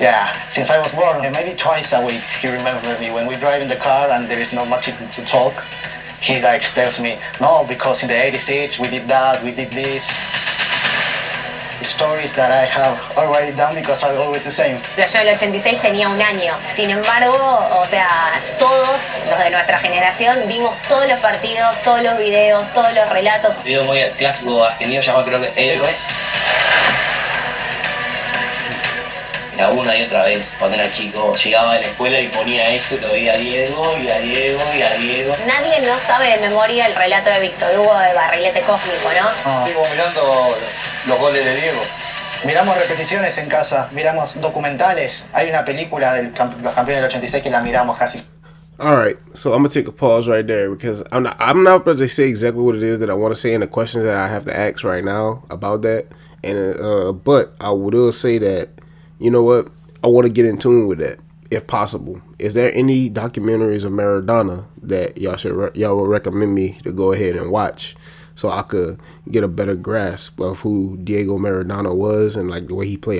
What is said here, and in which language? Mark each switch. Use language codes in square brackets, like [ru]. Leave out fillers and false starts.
[en] Yeah, since I was born, maybe twice a week he remembers me. When we drive in the car and there is not much to talk, he tells me, no, because in the 86 we did that, we did this. Stories that I have already done because are always the same. [es] Yo el 86 tenía 1 año. Sin embargo, todos los de nuestra generación vimos todos los partidos, todos los videos, todos los relatos. Un video muy clásico argentino llamado creo que Héroes. Era una y otra vez cuando era chico. Llegaba a la escuela y ponía eso, lo veía a Diego y a Diego y a Diego. Nadie no sabe de memoria el relato de Víctor Hugo de Barrilete Cósmico, ¿no? Sigo mirando los goles de Diego. Miramos repeticiones en casa, miramos documentales. Hay una película de los campeones del 86 que la miramos casi. [en] Alright, so I'm gonna take a pause right there because I'm not about to say exactly what it is that I want to say and the questions that I have to ask right now about that. And but I will say that, you know what, I want to get in tune with that if possible. Is there any documentaries of Maradona that y'all would recommend me to go ahead and watch so I could get a better grasp of who Diego Maradona was and like the way he played?